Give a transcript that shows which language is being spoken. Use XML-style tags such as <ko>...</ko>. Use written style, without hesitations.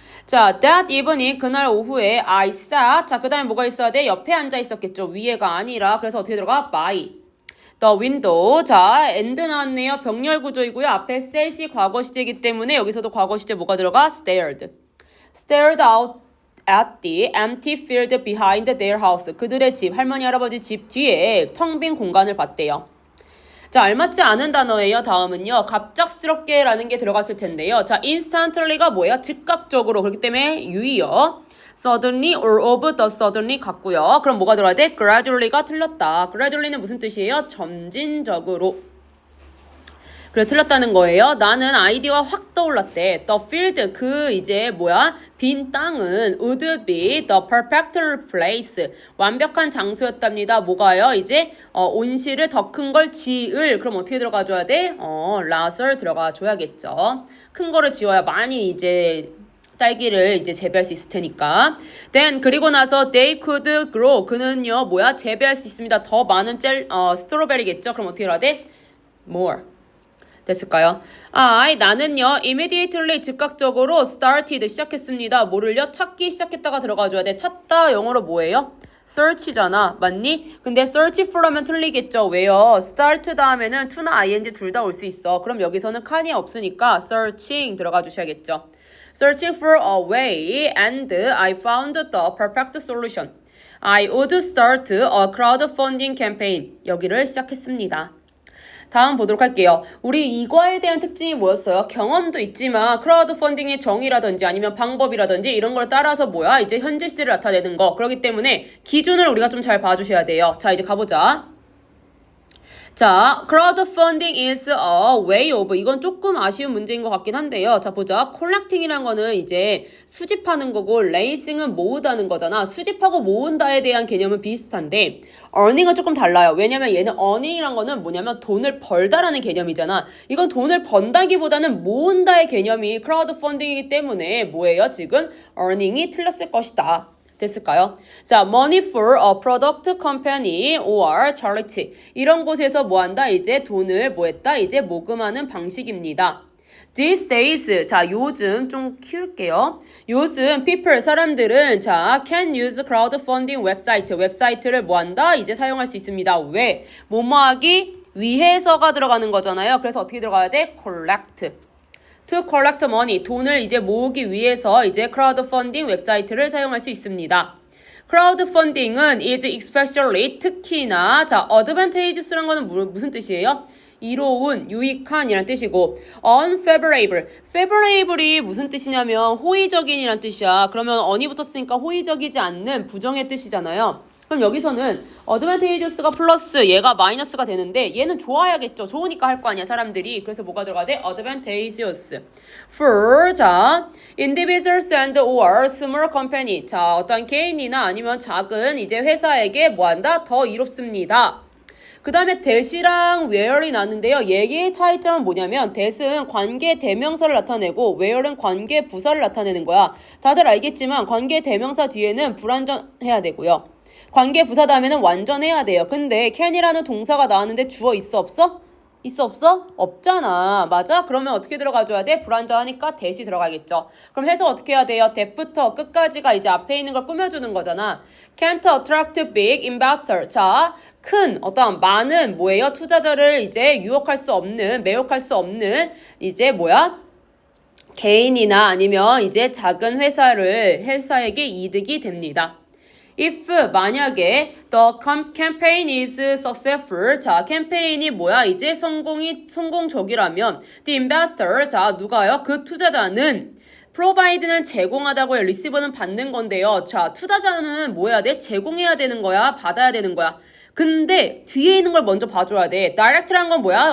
<ko>자,</ko> <en>that evening</en> <ko>그날 오후에</ko> <en>I sat.</en> <ko>자, 그 다음에 뭐가 있어야 돼? 옆에 앉아 있었겠죠. 위에가 아니라. 그래서 어떻게 들어가? by.</ko> <en>The window.</en> <ko>자, and 나왔네요. 병렬 구조이고요. 앞에 set이 과거 시제이기 때문에 여기서도 과거 시제 뭐가 들어가?</ko> <en>stared. stared out at the empty field behind their house.</en> <ko>그들의 집, 할머니, 할아버지 집 뒤에 텅 빈 공간을 봤대요. 자, 알맞지 않은 단어예요. 다음은요. 갑작스럽게 라는 게 들어갔을 텐데요. 자, instantly가 뭐예요? 즉각적으로. 그렇기 때문에 유의요.</ko> <en>suddenly or of the suddenly 같고요.</en> <ko>그럼 뭐가 들어야 돼? gradually가 틀렸다. gradually는 무슨 뜻이에요? 점진적으로. 그래 틀렸다는 거예요. 나는 아이디어가 확 떠올랐대.</ko> <en>The field</en> <ko>그 이제 뭐야? 빈 땅은</ko> <en>would be the perfect place.</en> <ko>완벽한 장소였답니다. 뭐가요? 이제 온실을 더 큰 걸 지을. 그럼 어떻게 들어가줘야 돼? lat을 들어가줘야겠죠. 큰 거를 지어야 많이 이제 딸기를 이제 재배할 수 있을 테니까.</ko> <en>Then</en> <ko>그리고 나서</ko> <en>they could grow.</en> <ko>그는요 뭐야? 재배할 수 있습니다. 더 많은 스트로베리겠죠. 그럼 어떻게 해야 돼? More. 됐을까요? 나는요 immediately 즉각적으로 started 시작했습니다. 뭐를요? 찾기 시작했다가 들어가줘야 돼. 찾다 영어로 뭐예요? search잖아. 맞니? 근데 search for 하면 틀리겠죠. 왜요? start 다음에는 to나 ing 둘 다 올 수 있어. 그럼 여기서는 can이 없으니까 searching 들어가 주셔야겠죠.</ko> <en>Searching for a way and I found the perfect solution. I would start a crowdfunding campaign.</en> <ko>여기를 시작했습니다. 다음 보도록 할게요. 우리 이과에 대한 특징이 뭐였어요? 경험도 있지만 크라우드 펀딩의 정의라든지 아니면 방법이라든지 이런 걸 따라서 뭐야? 이제 현재 시를 나타내는 거. 그렇기 때문에 기준을 우리가 좀 잘 봐주셔야 돼요. 자, 이제 가보자. 자,</ko> <en>crowdfunding is a way of</en> <ko>이건 조금 아쉬운 문제인 것 같긴 한데요. 자, 보자. collecting이라는 거는 이제 수집하는 거고 raising은 모으다는 거잖아. 수집하고 모은다에 대한 개념은 비슷한데 earning은 조금 달라요. 왜냐면 얘는 earning이란 거는 뭐냐면 돈을 벌다라는 개념이잖아. 이건 돈을 번다기보다는 모은다의 개념이 crowdfunding이기 때문에 뭐예요? 지금 earning이 틀렸을 것이다. 됐을까요? 자,</ko> <en>money for a product company or charity.</en> <ko>이런 곳에서 뭐 한다? 이제 돈을 뭐 했다? 이제 모금하는 방식입니다. These days. 자, 요즘 좀 키울게요. 요즘 people, 사람들은 자,</ko> <en>can use crowdfunding</en> <ko>웹사이트를 뭐 한다? 이제 사용할 수 있습니다. 왜? 뭐뭐하기 위해서가 들어가는 거잖아요. 그래서 어떻게 들어가야 돼? collect.</ko> <en>To collect money,</en> <ko>돈을 이제 모으기 위해서 이제 crowdfunding 웹사이트를 사용할 수 있습니다. crowdfunding은</ko> <en>is especially</en> <ko>특히나 자 advantageous라는 거는 무슨 뜻이에요? 이로운, 유익한 이란 뜻이고 unfavorable. favorable이 무슨 뜻이냐면 호의적인이란 뜻이야. 그러면 on이 붙었으니까 호의적이지 않는 부정의 뜻이잖아요. 그럼 여기서는 advantageous가 플러스 얘가 마이너스가 되는데 얘는 좋아야겠죠. 좋으니까 할 거 아니야 사람들이. 그래서 뭐가 들어가야 돼?</ko> <en>advantageous. for</en> <ko>자</ko> <en>individuals and or small company.</en> <ko>자 어떤 개인이나 아니면 작은 이제 회사에게 뭐한다? 더 이롭습니다. 그 다음에 that이랑 where이 나는데요. 얘의 차이점은 뭐냐면 that은 관계 대명사를 나타내고 where은 관계 부사를 나타내는 거야. 다들 알겠지만 관계 대명사 뒤에는 불완전해야 되고요. 관계 부사 다음에는 완전해야 돼요. 근데 can이라는 동사가 나왔는데 주어 있어 없어? 있어 없어? 없잖아. 맞아? 그러면 어떻게 들어가줘야 돼? 불완전하니까 that이 들어가겠죠. 그럼 해서 어떻게 해야 돼요? that부터 끝까지가 이제 앞에 있는 걸 꾸며주는 거잖아.</ko> <en>Can't attract big investor.</en> <ko>자, 큰 어떤 많은 뭐예요? 투자자를 이제 유혹할 수 없는, 매혹할 수 없는 이제 뭐야? 개인이나 아니면 이제 작은 회사에게 이득이 됩니다.</ko> <en>If</en> <ko>만약에</ko> <en>the campaign is successful.</en> <ko>자, 캠페인이 뭐야? 이제 성공적이라면</ko> <en>the investor.</en> <ko>자, 누가요? 그 투자자는 provide는 제공하다고요. receive는 받는 건데요. 자, 투자자는 뭐 해야 돼? 제공해야 되는 거야? 받아야 되는 거야? 근데 뒤에 있는 걸 먼저 봐줘야 돼. direct란 건 뭐야?</ko>